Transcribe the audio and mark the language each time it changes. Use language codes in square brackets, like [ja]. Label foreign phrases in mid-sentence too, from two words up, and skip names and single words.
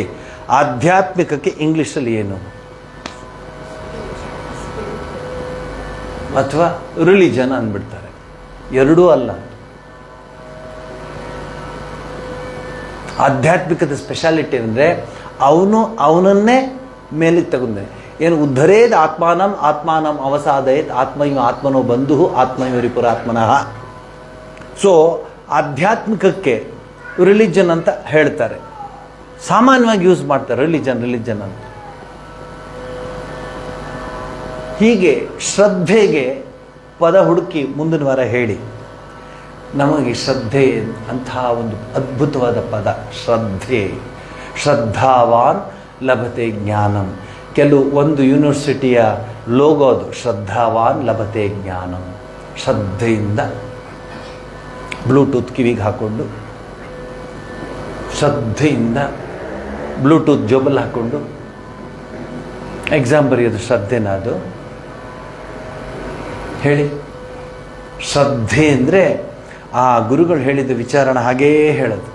[kn] ಆಧ್ಯಾತ್ಮಿಕಕ್ಕೆ ಇಂಗ್ಲೀಷಲ್ಲಿ ಏನು? ಅಥವಾ ರಿಲಿಜನ್ ಅಂದ್ಬಿಡ್ತಾರೆ. ಎರಡೂ ಅಲ್ಲ. ಆಧ್ಯಾತ್ಮಿಕದ ಸ್ಪೆಷಾಲಿಟಿ ಅಂದರೆ ಅವನನ್ನೇ ಮೇಲಿಗೆ ತಗೊಂಡೆ. ಏನು? [sa] ಉದ್ಧರೇದ್ ಆತ್ಮಾನಂ ಆತ್ಮಾನಂ ಅವಸಾದಯತ್ ಆತ್ಮೈವ ಆತ್ಮನೋ ಬಂಧು ಆತ್ಮೈವರಿಪುರಾತ್ಮನಃ. [kn] ಸೊ ಆಧ್ಯಾತ್ಮಿಕಕ್ಕೆ ರಿಲಿಜನ್ ಅಂತ ಹೇಳ್ತಾರೆ. ಸಾಮಾನ್ಯವಾಗಿ ಯೂಸ್ ಮಾಡ್ತಾರೆ ರಿಲಿಜನ್ ಅಂತ. ಹೀಗೆ ಶ್ರದ್ಧೆಗೆ ಪದ ಹುಡುಕಿ ಮುಂದಿನ ವಾರ ಹೇಳಿ. ನಮಗೆ ಶ್ರದ್ಧೆ ಅಂತಹ ಒಂದು ಅದ್ಭುತವಾದ ಪದ ಶ್ರದ್ಧೆ. [sa] ಶ್ರದ್ಧಾವಾನ್ ಲಭತೆ ಜ್ಞಾನಂ. [kn] ಒಂದು ಯೂನಿವರ್ಸಿಟಿಯ ಲೋಗೋ ಅದು, [sa] ಶ್ರದ್ಧಾವಾನ್ ಲಭತೆ ಜ್ಞಾನಂ. [kn] ಶ್ರದ್ಧೆಯಿಂದ ಬ್ಲೂಟೂತ್ ಕಿವಿಗೆ ಹಾಕ್ಕೊಂಡು, ಶ್ರದ್ಧೆಯಿಂದ ಬ್ಲೂಟೂತ್ ಜೋಬಲ್ಲಿ ಹಾಕ್ಕೊಂಡು ಎಕ್ಸಾಮ್ ಬರೆಯೋದು ಶ್ರದ್ಧೆನ? ಅದು ಹೇಳಿ. ಶ್ರದ್ಧೆ ಅಂದರೆ ಆ ಗುರುಗಳು ಹೇಳಿದ ವಿಚಾರಣ ಹಾಗೇ ಹೇಳೋದು.